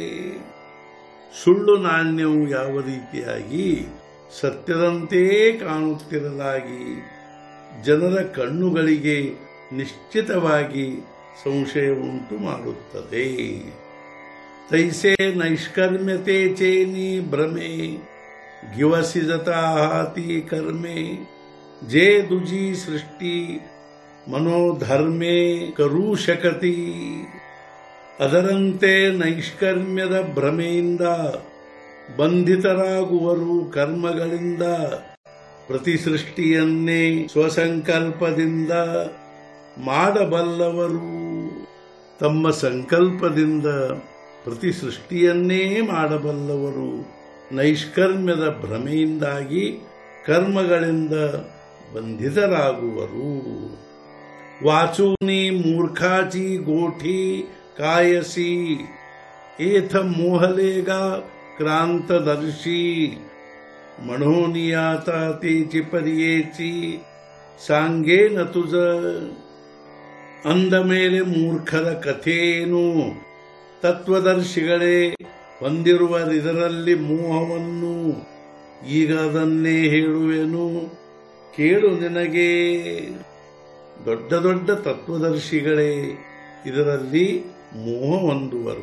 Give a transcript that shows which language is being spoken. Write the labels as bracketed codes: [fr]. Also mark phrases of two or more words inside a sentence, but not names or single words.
[kn] ಸುಳ್ಳು ನಾಣ್ಯವು ಯಾವ ರೀತಿಯಾಗಿ ಸತ್ಯದಂತೆ ಕಾಣುತ್ತಿರಲಾಗಿ ಜನರ ಕಣ್ಣುಗಳಿಗೆ ನಿಶ್ಚಿತವಾಗಿ ಸಂಶಯ ಉಂಟು ಮಾಡುತ್ತದೆ. [mr] तैसे नैष्कर्म्यतेचे नि भ्रमे गिवसी जता हाती कर्मे जे दुजी सृष्टी मनोधर्मे करू शकती. [kn] ಅದರಂತೆ ನೈಷ್ಕರ್ಮ್ಯದ ಭ್ರಮೆಯಿಂದ ಬಂಧಿತರಾಗುವರು ಕರ್ಮಗಳಿಂದ. ಪ್ರತಿ ಸೃಷ್ಟಿಯನ್ನೇ ಸ್ವಸಂಕಲ್ಪದಿಂದ ಮಾಡಬಲ್ಲವರು. ತಮ್ಮ ಸಂಕಲ್ಪದಿಂದ ಪ್ರತಿ ಸೃಷ್ಟಿಯನ್ನೇ ಮಾಡಬಲ್ಲವರು. ನೈಷ್ಕರ್ಮ್ಯದ ಭ್ರಮೆಯಿಂದಾಗಿ ಕರ್ಮಗಳಿಂದ ಬಂಧಿತರಾಗುವರು. [mr] वाचूनी मूर्खाची गोठी कायसी एथ मोहलेगा क्रांतदर्शी. म्हणून आता तेची पर्येची सांगेन तुझ. [kn] ಅಂದ ಮೇಲೆ ಮೂರ್ಖರ ಕಥೆಯೇನು? ತತ್ವದರ್ಶಿಗಳೇ ಹೊಂದಿರುವರಿದರಲ್ಲಿ ಮೋಹವನ್ನು. ಈಗ ಅದನ್ನೇ ಹೇಳುವೆನು ಕೇಳು ನಿನಗೆ. ದೊಡ್ಡ ದೊಡ್ಡ ತತ್ವದರ್ಶಿಗಳೇ ಇದರಲ್ಲಿ ಮೋಹ ಹೊಂದುವರು.